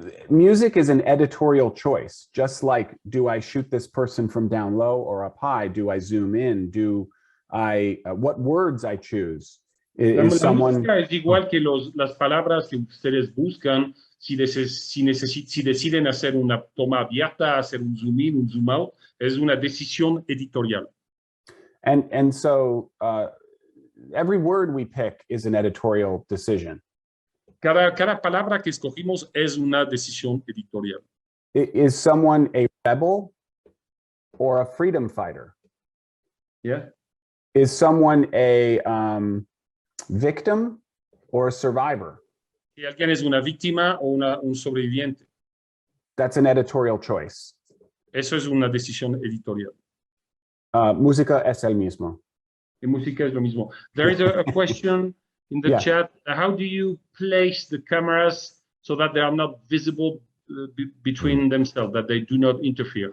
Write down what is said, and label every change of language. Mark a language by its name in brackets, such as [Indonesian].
[English] Music is an editorial choice, just like, do I shoot this person from down low or up high? Do I zoom in? What words I choose? [Spanish] La música es igual que las palabras que ustedes buscan. Si deciden hacer una toma abierta, hacer un zoom in, un zoom out, es una decisión editorial. [English] And so every word we pick is an editorial decision. [Spanish] Cada palabra que escogimos es una decisión editorial. [English] Is someone a rebel or a freedom fighter? Yeah. Is someone a victim or a survivor? [Spanish] Si alguien es una víctima o un sobreviviente. [English] That's an editorial choice. [Spanish] Eso es una decisión editorial. Música es el mismo. Y música es lo mismo. [English] There is a question in the chat. How do you place the cameras so that they are not visible between themselves, that they do not interfere?